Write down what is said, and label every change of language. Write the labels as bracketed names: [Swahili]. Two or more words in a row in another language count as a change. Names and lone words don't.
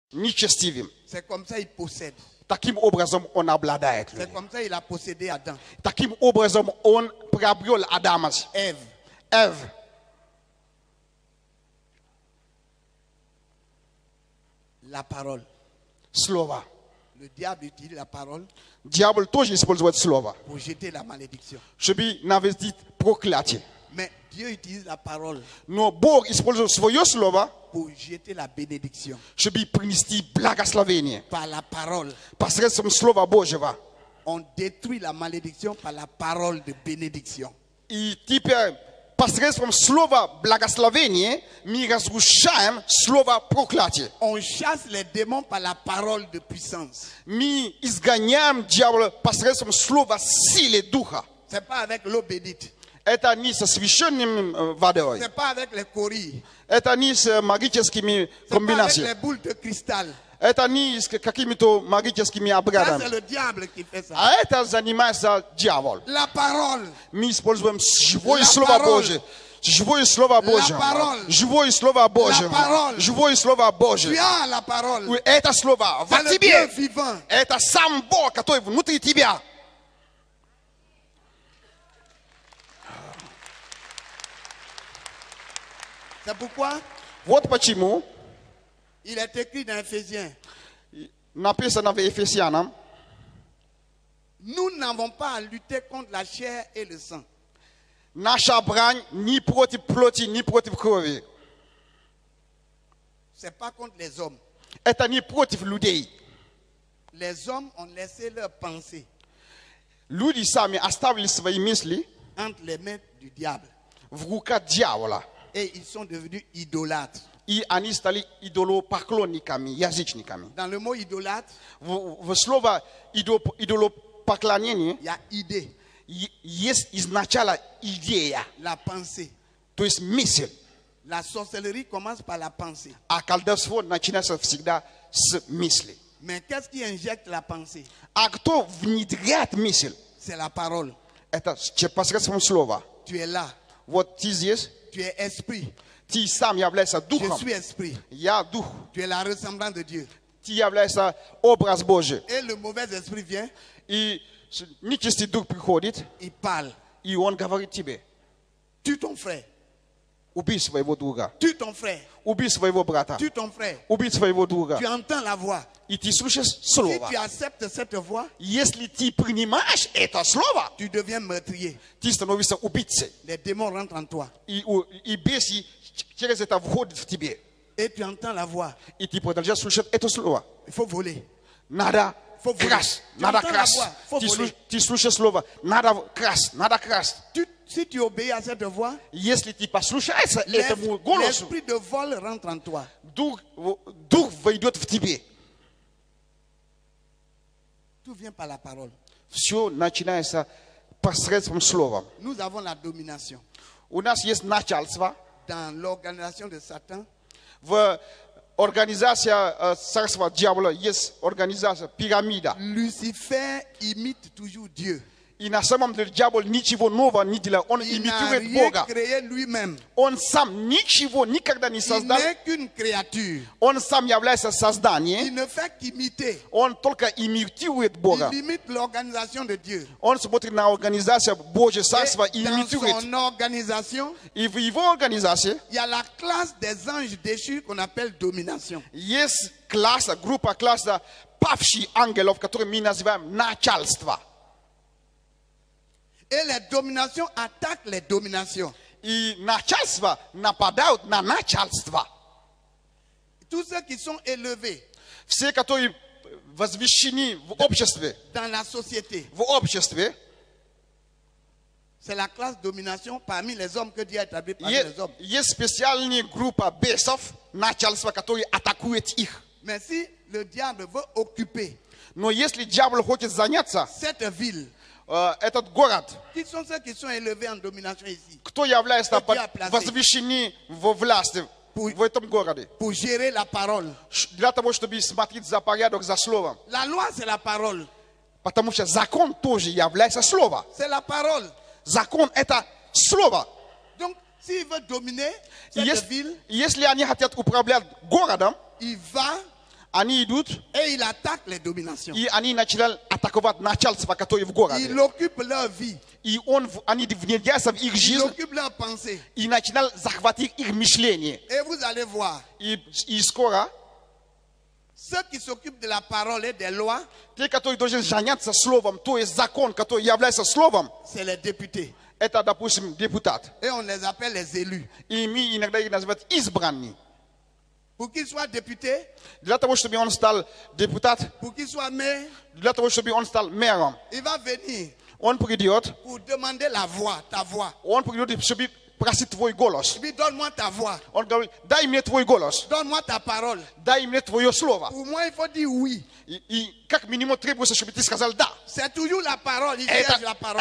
[Russian] нечестивым. [French] C'est comme ça qu'il possède. [Russian] Таким образом он обладает. [French] C'est comme ça qu'il a possédé Adam. [Russian] Таким образом он приобрел Адама. [French] Ève. [Russian] Эв. [French] La parole. [Russian] Слово. [French] Le diable utilise la parole [Russian] Дьявол тоже использует слово, [French] pour jeter la malédiction. [Russian] чтобы навести проклятие. [French] Mais Dieu utilise la parole [Russian] Но Бог использует свое слово, [French] pour jeter la bénédiction. [Russian] чтобы принести благословение. [French] Par la parole. [Russian] Посредством Слова Божьего. [French] On détruit la malédiction par la parole de bénédiction. [Russian] И теперь посредством слова благословения мы разрушаем слово проклятие. [French] On chasse les démons par la parole de puissance. [Russian] Мы изгоняем дьявола посредством слова силы духа. [French] C'est pas avec l'eau bénite. [Russian] Это не со священным водой. [French] C'est pas avec les corilles. [Russian] Это не с магическими [French] C'est pas avec [Russian] комбинациями. [French] les boules de cristal. [Russian] Это не с какими-то магическими [French] Ça, [Russian] обрядами. [French] c'est le diable qui fait ça. [Russian] А это занимается дьявол. [French] La parole. [Russian] Мы используем живое [French] La [Russian] слово [French] parole. [Russian] Божье. Живое слово Божье. [French] parole. [Russian] Живое слово Божье. [French] parole. [Russian] Живое слово [French] Tu [Russian] Божье. [French] as la parole. [Russian] Это слово [French] C'est [Russian] в [French] le Dieu [Russian] тебе. [French] vivant. [Russian] Это сам Бог, который внутри тебя. [French] C'est pourquoi [Russian] Вот почему [French] il est écrit dans Éphésiens, [Russian] написано в Ефесянам: [French] nous n'avons pas à lutter contre la chair et le sang. [Russian] наша брань не против плоти, не против крови. [French] C'est pas contre les hommes. [Russian] Это не против людей. [French] Les hommes ont laissé leurs pensées [Russian] Люди сами оставили свои мысли [French] entre les mains du diable. [Russian] в руках дьявола. [French] Et ils sont devenus idolâtres. [Russian] И они стали идолопоклонниками, язычниками. [French] Dans le mot idolâtre, [Russian] В слово идолопоклонение [French] il y a idée, [Russian] есть изначально идея, [French] la pensée. [Russian] то есть мысль. [French] La sorcellerie commence par la pensée. [Russian] А колдовство начинается всегда с мысли. [French] Mais qu'est-ce qui injecte la pensée? [Russian] А кто внедряет мысль? [French] C'est la parole. [Russian] Это посредством слова. [French] Tu es là. [Russian] Вот ты здесь, [French] Tu es esprit. [Russian] ты сам являешься [French] Je [Russian] духом. [French] suis esprit. [Russian] Я дух. [French] Tu es la ressemblance de Dieu. [Russian] Ты являешься образ Божий. [French] Et le mauvais esprit vient, [Russian] И нечистый дух приходит, [French] il parle. [Russian] и он говорит тебе: [French] Tue ton frère. [Russian] убей своего друга, [French] Tue ton frère. [Russian] убей своего брата, [French] Tue ton frère. [Russian] убей своего друга. [French] Tu entends la voix. [Russian] И ты слушаешь [French] Si [Russian] слово. [French] tu acceptes cette voix, [Russian] Если ты принимаешь это слово, [French] tu deviens meurtrier. [Russian] ты становишься убийцей. [French] Les démons rentrent en toi. [Russian] И беси через это входит в тебе. [French] Et tu entends la voix. [Russian] И ты продолжаешь слушать это слово. [French] Il faut voler. [Russian] Надо [French] Faut voler. [Russian] красть, [French] Tu [Russian] надо [French] entends la [Russian] красть. [French] voix, faut voler. [Russian] Ты слушаешь слово, надо красть, надо красть. [French] Si tu obéis à cette voix, [Russian] Если ты послушаешься этому голосу, [French] l'esprit de vol rentre en toi. [Russian] дух войдет в тебе. [French] Tout vient par la parole. [Russian] Все начинается посредством слова. [French] Nous avons la domination. [Russian] У нас есть начальство. [French] Dans l'organisation de Satan, [Russian] В организации царства дьявола есть организация пирамида. [French] Lucifer imite toujours Dieu. [Russian] И на самом деле дьявол ничего нового не делает. Он [French] Il n'a [Russian] имитирует [French] rien [Russian] Бога. [French] créé lui-même. [Russian] Он сам ничего никогда не [French] Il [Russian] создал. [French] n'est qu'une créature. [Russian] Он сам является созданием. [French] Il ne fait qu'imiter. [Russian] Он только имитирует Бога. [French] Il imite l'organisation de Dieu. [Russian] Он смотрит на организацию Божьего царства и [French] Et dans [Russian] имитирует. [French] son organisation, [Russian] И в его организации [French] il y a la classe des anges déchus qu'on appelle domination. [Russian] есть класса, группа класса павших ангелов, которые мы называем начальство. [French] Et les dominations attaquent les dominations. [Russian] И начальство нападают на начальство. [French] Tous ceux qui sont élevés [Russian] Все, которые возвещены в обществе, [French] dans la société, c'est la classe domination parmi les hommes que Dieu a établi parmi les hommes. [Russian] есть специальная группа бесов, начальство, которые атакуют их. [French] Mais si le diable veut occuper [Russian] Но если дьявол хочет заняться [French] cette ville, [Russian] этот город, [French] qui sont ceux qui sont élevés en domination ici, [Russian] кто является [French] Кто тебя placé? [Russian] возвещены во власти в этом городе, [French] pour gérer la parole? [Russian] для того, чтобы смотреть за порядок, за словом. [French] La loi, c'est la parole. [Russian] Потому что закон тоже является слово. [French] C'est la parole. [Russian] Закон – это слово. [French] Donc, s'il veut dominer [Russian] И [French] cette ville, [Russian] если они хотят управлять городом, [French] il va [Russian] Они идут, [French] et il attaque les dominations. [Russian] и они начинают атаковать начальство, которое в городе. [French] Il occupe leur vie, [Russian] И они внедряются в их [French] il [Russian] жизнь [French] occupe leur pensée. [Russian] и начинают захватить их мышление. [French] Et vous allez voir, [Russian] И скоро [French] ceux qui s'occupent de la parole et des lois, [Russian] те, которые должны заняться словом, то есть закон, который является словом, [French] c'est les députés. [Russian] это, допустим, депутат. [French] Et on les appelle les élus. [Russian] И мы иногда их называют избранными. [French] Pour qu'ils soient députés, [Russian] Для того, чтобы он стал депутат, [French] pour qu'ils soient maires, [Russian] для того, чтобы он стал мэром, [French] il va venir [Russian] он придет, [French] pour demander la voix, ta voix. [Russian] чтобы просить твой голос. [French] Il dit, donne-moi ta voix, [Russian] Он говорит, дай мне твой голос, [French] donne-moi ta parole. [Russian] дай мне твое слово. [French] Pour moi, il faut dire oui. [Russian] И как минимум требуется, чтобы ты сказал да. [French] C'est toujours la parole, il cherche la parole.